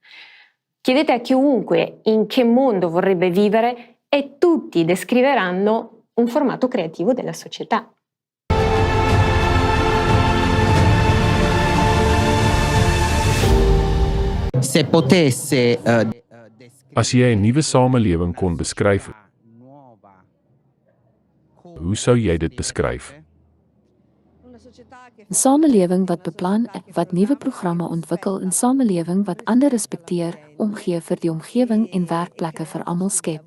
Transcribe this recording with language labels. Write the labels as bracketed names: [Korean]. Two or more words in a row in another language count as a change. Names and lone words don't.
[Italian] Chiedete a chiunque in che mondo vorrebbe vivere e tutti descriveranno un formato creativo della società. Se potesse [Afrikaans] As jy 'n nuwe samelewing kon beskryf, hoe sou jy dit beskryf? 'n Samelewing wat beplan, wat nuwe programme ontwikkel, 'n samelewing wat ander respekteer, omgee vir die omgewing en werkplekke vir almal skep.